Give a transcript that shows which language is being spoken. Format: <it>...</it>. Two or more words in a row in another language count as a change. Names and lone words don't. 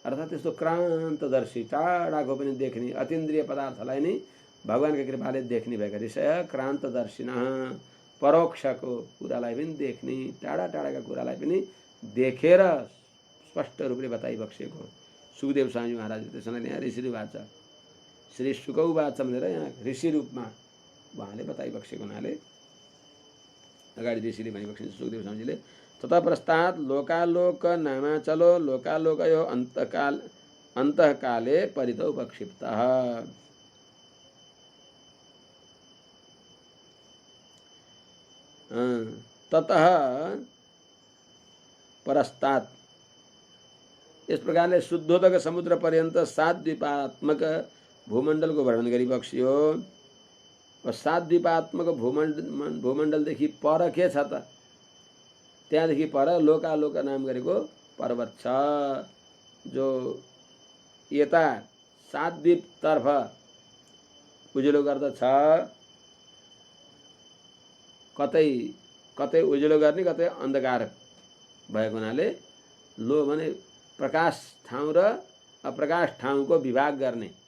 <ne>अर्थात् त्यस्तो क्रान्तदर्शी, टाढाको पनि देख्ने, अतीन्द्रिय पदार्थलाई नै भगवानको कृपाले देख्ने भएका</ne> <sa>ऋषय क्रान्तदर्शिनः,</sa> <ne>परोक्षको कुरालाई पनि देख्ने, टाढा टाढाका कुरालाई पनि देखेर स्पष्ट रूपले बताइबक्सेको सुखदेव स्वामी महाराज। त्यसैले यहाँ</ne> <sa>ऋषिवाच श्री शुकौवाच</sa> <ne>भनेर यहाँ ऋषि रूपमा उहाँले बताइबक्सेको हुनाले अगाडि ऋषिले भनिबक्सिन्छ सुखदेव स्वामीजीले।</ne> <sa>तथा प्रस्तात् लोकालोक नामाचलो लोकालोकयो अन्तःकाले परितो उपक्षिप्तः। ततः परस्तात्,</sa> <ne>इस प्रकारले शुद्धोदक समुद्र पर्यन्त 7 द्वीपात्मक भूमण्डल को वर्णन गरिबक्सियो। और 7 द्वीपात्मक भूमण्डलदेखि पर के छ त? त्यहाँदेखि पर लोकालोक नाम गरेको पर्वत छ, जो यता 7 द्वीपतर्फ उज्यालो गर्दछ। कतै कतै उज्यालो गर्ने, कतै अन्धकार भएको हुनाले लो भने प्रकाश ठाउँ र अप्रकाश ठाउँको विभाग गर्ने।</ne>